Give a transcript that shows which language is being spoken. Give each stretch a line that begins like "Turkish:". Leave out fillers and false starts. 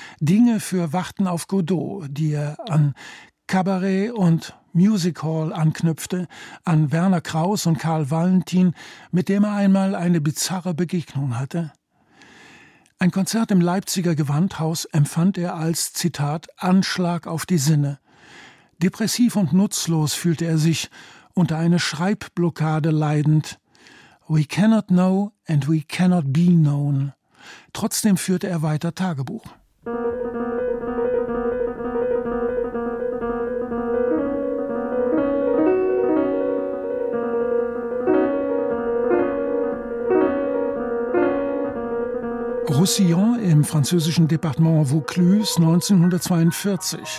German: Dinge für Warten auf Godot, die er an Cabaret und Music Hall anknüpfte, an Werner Kraus und Karl Valentin, mit dem er einmal eine bizarre Begegnung hatte. Ein Konzert im Leipziger Gewandhaus empfand er als, Zitat, Anschlag auf die Sinne. Depressiv und nutzlos fühlte er sich, unter einer Schreibblockade leidend.
English: We cannot know and we cannot be known.
German: Trotzdem führte er weiter Tagebuch. Roussillon im französischen Departement Vaucluse 1942.